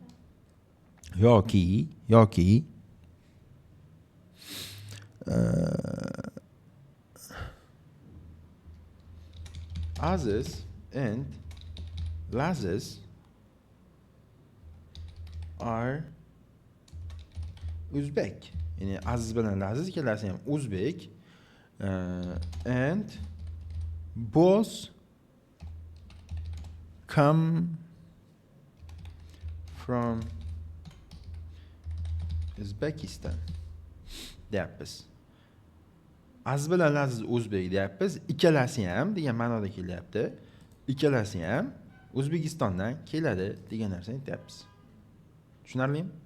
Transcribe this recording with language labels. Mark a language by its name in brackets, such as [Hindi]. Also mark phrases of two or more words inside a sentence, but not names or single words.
[English] Yoki Aziz and Laziz are Uzbek. [Uzbek] Ya'ni Aziz bilan Laziz ikkalasi ham O'zbek. [English] And both come from Uzbekistan. [Uzbek] Deyapmiz. Aziz bilan Laziz O'zbek deyapmiz. Ikkalasi ham degan ma'noda kelyapti. Ikkalasi ham O'zbekistondan keladi degan narsani aytyapmiz. Tushunarlimi?